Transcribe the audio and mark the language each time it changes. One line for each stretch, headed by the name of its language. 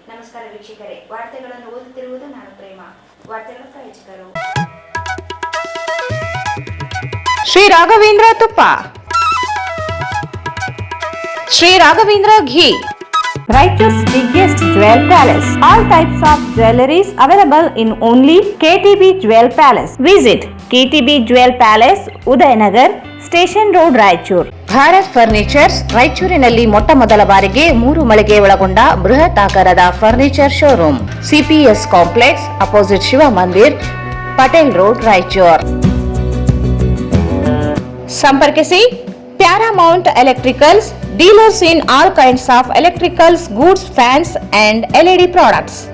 Kannada: ನಮಸ್ಕಾರ ವೀಕ್ಷಕರೇ, ವಾರ್ತೆಗಳನ್ನು ಓದುತ್ತಿರುವುದು ನಾನು ಪ್ರೇಮ. ವಾರ್ತೆಗಳ ಪ್ರಾಯೋಜಕರು
English: ಶ್ರೀ ರಾಘವೇಂದ್ರ ತುಪ್ಪ, Shri Raghavendra ghee, Raichur's biggest jewel palace. All types of jewelries available in only KTB Jewel Palace. Visit KTB Jewel Palace, Udayanagar, Station Road, Raichur.
Kannada: Bharat furnitures ರಾಯಚೂರಿನಲ್ಲಿ ಮೊಟ್ಟ ಮೊದಲ ಬಾರಿಗೆ 3 ಮಳಿಗೆ ಒಳಗೊಂಡ ಬೃಹತ್ ಆಕಾರದ furniture showroom.
English: CPS complex opposite Shiva Mandir, Patel road, Raichur. ಸಂಪರ್ಕಿಸಿ Paramount Electricals, dealers in all kinds of electricals, goods, fans and LED products.